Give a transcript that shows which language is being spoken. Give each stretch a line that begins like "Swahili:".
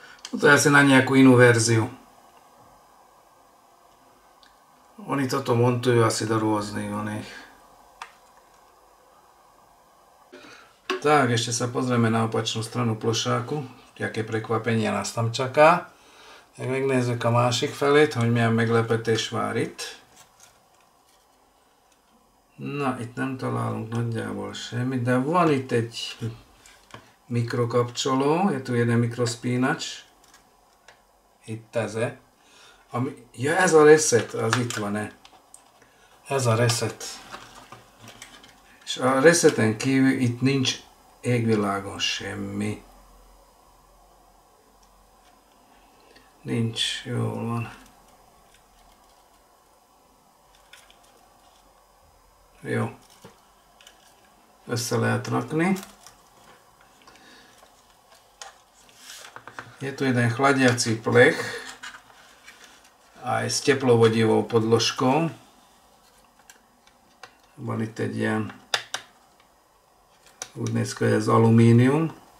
Slovak: Toto je asi na nejakú inú verziu. Oni toto montujú asi do rôznych oných. Tak, ešte sa pozrieme na opačnú stranu plošáku. Jaké prekvapenie nás tam čaká.
Hungarian: Jak megnézzük a másik felét, hogy milyen meglepetés vár itt. Na, itt nem találunk nagyjából semmit, de van itt egy mikrokapcsoló,
Slovak: je tu jeden mikrospínač.
Hungarian: Itt ez. Ja, ez a reset, az itt van-e. Ez a reset. És a reseten kívül itt nincs égvilágon semmi. Nincs, jól van. Jó. Össze lehet rakni.
Slovak: Je tu jeden chladiací plech aj s teplovodivou podložkou.
Hungarian: Van itt egy ilyen, úgy néz ki, hogy ez alumínium.